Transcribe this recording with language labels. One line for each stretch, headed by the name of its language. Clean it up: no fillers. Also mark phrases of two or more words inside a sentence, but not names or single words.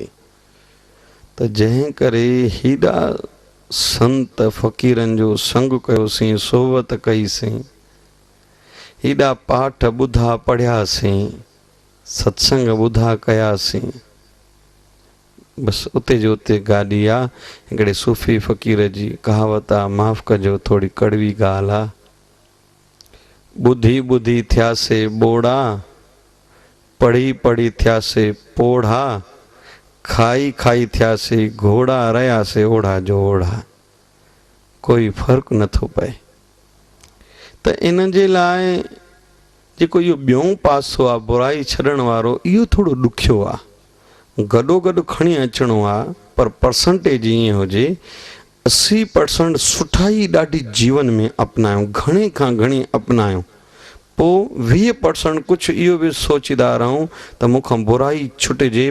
Sindhi: त जंहिं करे हेॾा संत फ़क़ीरनि जो संग कयोसीं, सोहबत कईसीं, हेॾा पाठ ॿुधा पढ़ियासीं, सत्संग ॿुधा कयासीं, बसि उते जो उते गाॾी आहे। हिकिड़े सूफ़ी फ़क़ीर जी कहावत आहे, माफ़ कजो थोड़ी कड़वी ॻाल्हि आहे, ॿुधी ॿुधी थियासे ॿोड़ा, पढ़ी पढ़ी थियासे पोढ़ा, खाई खाई थियासे घोड़ा, रहियासे ओढ़ा जो ओढ़ा। कोई फ़र्क़ु नथो पए। त इन जे लाइ जेको इहो ॿियों पासो आहे बुराई छॾण वारो, इहो थोरो ॾुखियो आहे। गॾो गॾु खणी अचिणो आहे, पर परसेंटेज ईअं हुजे 80% सुठाई ॾाढी जीवन में अपनायूं, घणे खां घणी अपनायूं, पोइ 20% कुझु इहो बि सोचींदा रहूं त मूंखां बुराई छुटिजे।